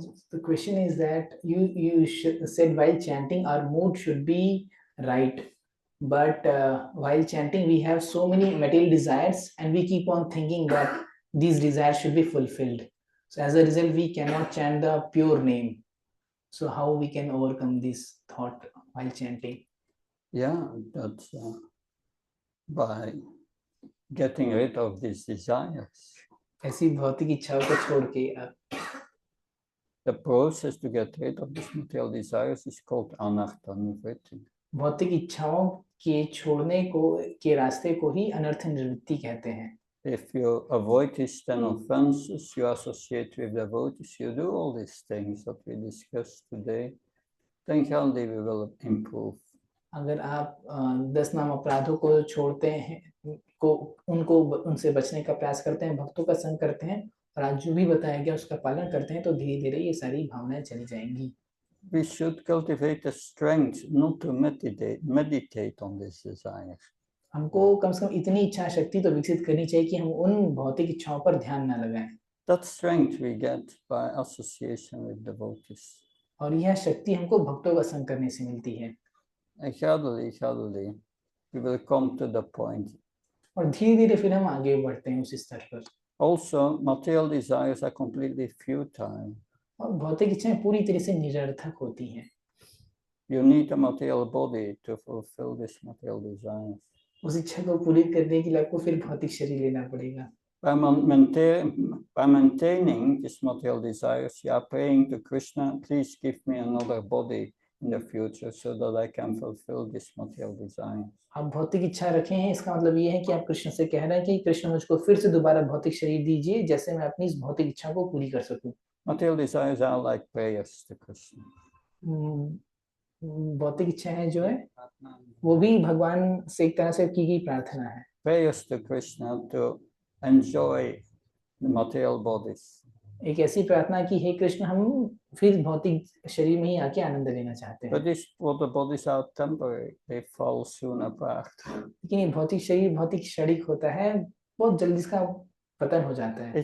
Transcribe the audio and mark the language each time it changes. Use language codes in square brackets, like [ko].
[en] The question is that you said while chanting our mood should be right, but while chanting we have so many material desires and we keep on thinking that these desires should be fulfilled. So as a result we cannot chant the pure name. So how we can overcome this thought while chanting? Yeah, that's by getting rid of these desires. [hi] ऐसी भौतिक इच्छाओं को छोड़ के आप [en] The process to get rid of these material desires is called anartha nivritti. [hi] भौतिक इच्छाओं के छोड़ने को के रास्ते को ही अनर्थ निवृत्ति कहते हैं। [en] If you avoid these 10 offenses, you associate with devotees, you do all these things that we discussed today, then Gandhi will improve. [hi] अगर आप 10 नाम अपराधों को छोड़ते हैं, उनसे बचने का प्रयास करते हैं, भक्तों का संग करते हैं और आज जो भी बताया गया उसका पालन करते हैं, तो धीरे धीरे ये सारी भावनाएं चली जाएंगी। [en] We should cultivate the strength not to meditate on these desires. [hi] हमको कम से कम इतनी इच्छा शक्ति तो विकसित करनी चाहिए कि हम उन भौतिक इच्छाओं पर ध्यान न लगाएं। [en] That strength we get by association with devotees. [hi] और यह शक्ति हमको भक्तों का संग करने से मिलती है। [en] And gradually, we will come to the point. [hi] और धीरे धीरे फिर हम आगे बढ़ते हैं उस स्तर पर। [en] Also, material desires are completely futile. [hi] और भौतिक इच्छाएं पूरी तरह से निरर्थक होती हैं। [en] You need a material body to fulfill these material desires. [hi] उस इच्छा को पूरी करने के लिए आपको फिर भौतिक शरीर लेना पड़ेगा। [en] By maintaining these material desires, you are praying to Krishna, please give me another body in the future so that I can fulfill this material desires. [hi] आप भौतिक इच्छा रखे हैं, इसका मतलब ये है कि आप कृष्ण से कह रहे हैं कि कृष्ण मुझको फिर से दोबारा भौतिक शरीर दीजिए, जैसे मैं अपनी इस भौतिक इच्छा को पूरी कर सकूं। [en] Material desires are like prayers to Krishna. [hi] भौतिक इच्छाएं जो है वो भी भगवान से एक तरह से की गई प्रार्थना है। [en] Prayers to Krishna to enjoy the material bodies. [hi] एक ऐसी प्रार्थना की हे कृष्ण हम फिर भौतिक शरीर में ही आके आनंद लेना चाहते हैं। [en] But these water bodies are temporary; they fall soon apart. [hi] लेकिन ये भौतिक शरीर भौतिक क्षणिक होता है, बहुत जल्दी इसका पतन हो जाता है।